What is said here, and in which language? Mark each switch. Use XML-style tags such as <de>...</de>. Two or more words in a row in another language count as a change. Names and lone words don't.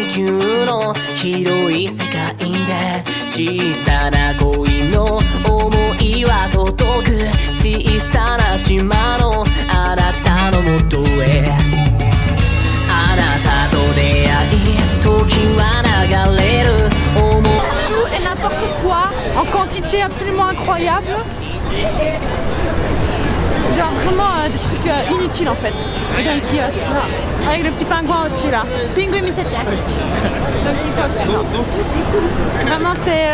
<ja>球の広い世界で小さな恋の想いは届く小さな島のあなたのもとへあなたと出会い時は流れる思い</ja> <fr>Tout et n'importe quoi en quantité absolument incroyable. Genre vraiment des trucs inutiles en fait. Et dans le kiosque, là, avec le petit pingouin au-dessus là. Pingouin Misete. Donc il faut vraiment c'est...</fr>